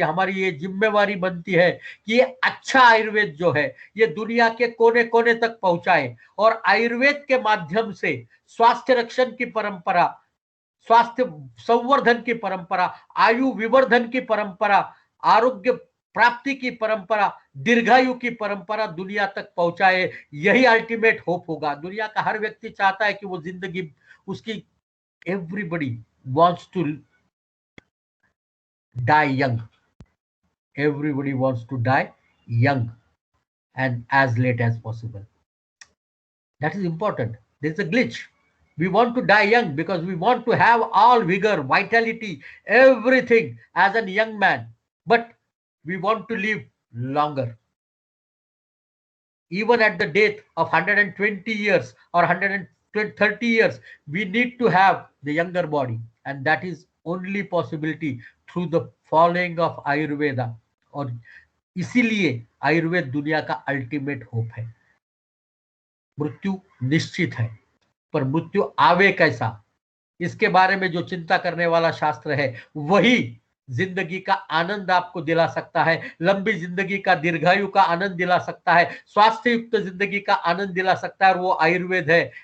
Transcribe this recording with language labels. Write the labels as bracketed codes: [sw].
[hi] हमारी ये जिम्मेवारी बनती है कि ये अच्छा आयुर्वेद जो है ये दुनिया के कोने कोने तक पहुंचाए, और आयुर्वेद के माध्यम से स्वास्थ्य रक्षण की परंपरा, स्वास्थ्य संवर्धन की परंपरा, आयु विवर्धन की परंपरा, आरोग्य प्राप्ति की परंपरा, दीर्घायु की परंपरा दुनिया तक पहुंचाए। यही अल्टीमेट होप होगा। दुनिया का हर व्यक्ति चाहता है कि वो जिंदगी उसकी, [en] Everybody wants to die young. Everybody wants to die young and as late as possible. That is important. There's a glitch. We want to die young because we want to have all vigor, vitality, everything as a young man. But we want to live longer. Even at the death of 120 years or 130 years, we need to have the younger body. And that is only possibility through the following of Ayurveda. [hi] और इसीलिए आयुर्वेद दुनिया का ultimate hope है। मृत्यु निश्चित है, पर मृत्यु आवे कैसा, इसके बारे में जो चिंता करने वाला शास्त्र है वही जिंदगी का आनंद आपको दिला सकता है, लंबी जिंदगी का, दीर्घायु का आनंद दिला सकता है, स्वास्थ्य युक्त जिंदगी का आनंद दिला सकता है, और वो आयुर्वेद है।